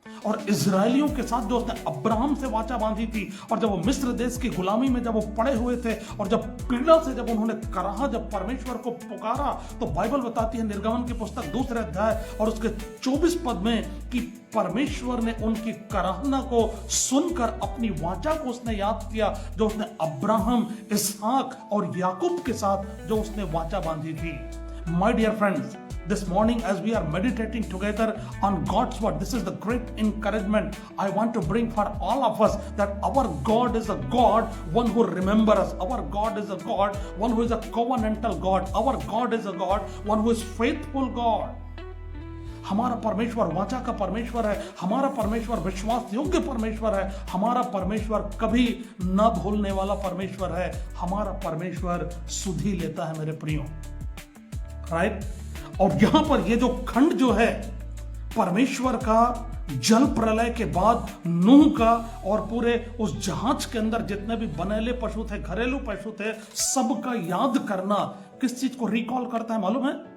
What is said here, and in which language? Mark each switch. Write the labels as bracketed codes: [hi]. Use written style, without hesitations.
[hi] और इजरायलियों के साथ जो उसने अब्राहम से वाचा बांधी थी, और जब वो मिस्र देश की गुलामी में जब वो पड़े हुए थे और जब पीड़ा से जब उन्होंने कराहा, जब परमेश्वर को पुकारा, तो बाइबल बताती है निर्गमन की पुस्तक 2 अध्याय और उसके 24 पद में कि परमेश्वर ने उनकी कराहना को सुनकर अपनी वाचा को उसने याद किया जो उसने अब्राहम, इसहाक और याकूब के साथ जो उसने वाचा बांधी थी। [en] My dear friends, this morning as we are meditating together on God's word, this is the great encouragement I want to bring for all of us, that our God is a God, one who remembers us. Our God is a God, one who is a covenantal God. Our God is a God, one who is faithful God. [hi] हमारा परमेश्वर वाचा का परमेश्वर है। हमारा परमेश्वर विश्वास योग्य परमेश्वर है। हमारा परमेश्वर कभी न भूलने वाला परमेश्वर है। हमारा परमेश्वर सुधि लेता है मेरे प्रियो। राइट? और यहां पर ये जो खंड जो है परमेश्वर का जल प्रलय के बाद नूह का और पूरे उस जहाज के अंदर जितने भी बनैले पशु थे, घरेलू पशु थे, सबका याद करना किस चीज को रिकॉल करता है मालूम है?